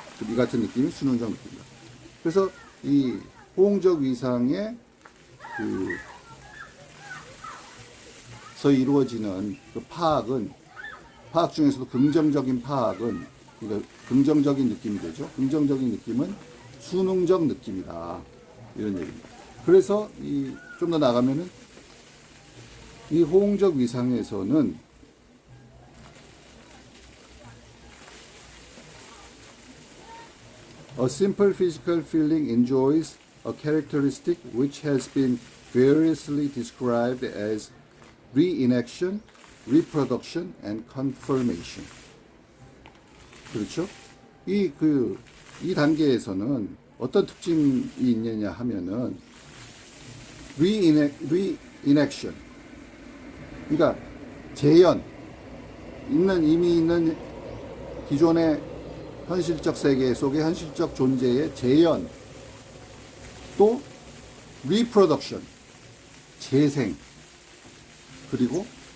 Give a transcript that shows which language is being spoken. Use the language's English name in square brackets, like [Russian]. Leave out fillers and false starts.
[Korean] 이 같은 느낌이 수능적 느낌이다. 그래서 이 호응적 위상의 서 이루어지는 그 파악 중에서도 긍정적인 파악은, 그러니까 긍정적인 느낌이 되죠. 긍정적인 느낌은 수능적 느낌이다. 이런 얘기입니다. 그래서 좀 더 나가면은 이 호응적 위상에서는 [English] A simple physical feeling enjoys a characteristic which has been variously described as reenaction, reproduction, and confirmation. [Korean] 그렇죠? 이 단계에서는 어떤 특징이 있느냐 하면은 reenaction. 그러니까 재현. 이미 있는 기존의 현실적 세계 속의 현실적 존재의 재현, 또 reproduction, 재생, 그리고